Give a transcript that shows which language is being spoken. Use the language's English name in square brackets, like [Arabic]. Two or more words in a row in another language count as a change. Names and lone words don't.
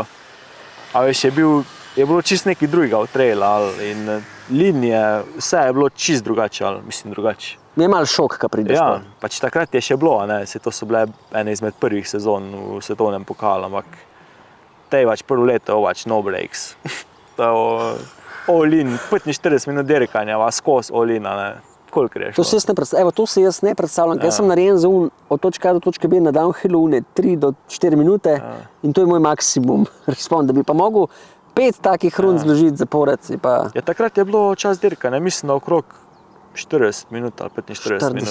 [Slovenian] A veš, je bilo čist nekaj drugega v trailu in linije, vse je bilo čist drugače, drugače. Je malo šok, ko prideš. Ja, pač takrat je še bilo, to so bile ene izmed prvih sezon v svetovnem pokalu, ampak tej pač prvo leto, [English] no breaks. All in, [Slovenian] 45 minut dirkanja, skozi [English] all in, [Slovenian] koliko greš? To si jaz ne predstavljam, ker sem narejen za od točke A do točke B na downhillu 3 do 4 minute in to je moj maksimum respond, da bi pa mogel 5 takih rund zložiti zapored. Ja, takrat je bilo čas dirkanja, mislim, da okrog 40 minut ali 45 minut.